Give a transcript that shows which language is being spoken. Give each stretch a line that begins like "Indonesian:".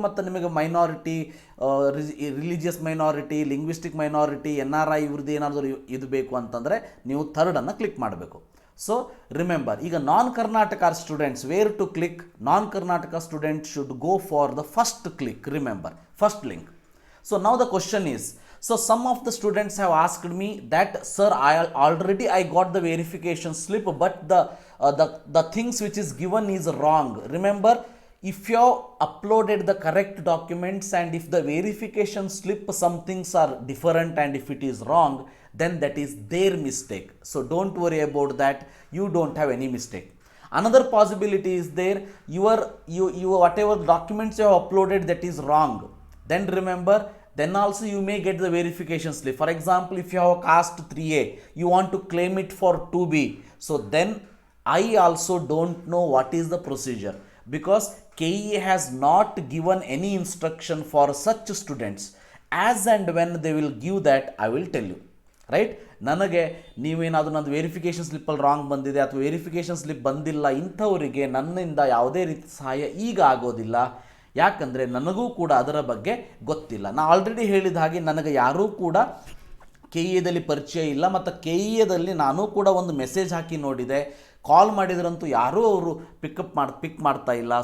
Kannada: ಮತ್ತು ನಿಮಗೆ minority, religious minority, linguistic minority, NRI ಇವ್ರದ್ದು ಏನಾದರೂ ಇದು ಬೇಕು ಅಂತಂದರೆ ನೀವು ಥರ್ಡನ್ನು ಕ್ಲಿಕ್ ಮಾಡಬೇಕು.
English: So remember, ಈಗ non Karnataka students, where to click? Non Karnataka student should go for the first click. Remember, first link. So now the question is, so some of the students have asked me that, sir, I got the verification slip, but the things which is given is wrong. Remember, if you have uploaded the correct documents and if the verification slip some things are different and if it is wrong, then that is their mistake. So don't worry about that, you don't have any mistake. Another possibility is there, you whatever documents you have uploaded that is wrong, then remember, then also you may get the verification slip. For example, if you have caste 3A, you want to claim it for 2B, so then I also don't know what is the procedure, because KEA has not given any instruction for such students. As and when they will give that, I will tell you, right?
Kannada: ನನಗೆ ನೀವೇನಾದರೂ ನಂದು verification ಸ್ಲಿಪ್ಪಲ್ಲಿ wrong ಬಂದಿದೆ ಅಥವಾ verification slip ಬಂದಿಲ್ಲ, ಇಂಥವರಿಗೆ ನನ್ನಿಂದ ಯಾವುದೇ ರೀತಿ ಸಹಾಯ ಈಗ ಆಗೋದಿಲ್ಲ. ಯಾಕಂದರೆ ನನಗೂ ಕೂಡ ಅದರ ಬಗ್ಗೆ ಗೊತ್ತಿಲ್ಲ. ನಾನು ಆಲ್ರೆಡಿ ಹೇಳಿದ ಹಾಗೆ ನನಗೆ ಯಾರೂ ಕೂಡ KEAದಲ್ಲಿ ಪರಿಚಯ ಇಲ್ಲ, ಮತ್ತು KEAದಲ್ಲಿ ನಾನು ಕೂಡ ಒಂದು ಮೆಸೇಜ್ ಹಾಕಿ ನೋಡಿದೆ, ಕಾಲ್ ಮಾಡಿದ್ರಂತೂ ಯಾರೂ ಅವರು ಪಿಕ್ ಮಾಡ್ತಾ ಇಲ್ಲ.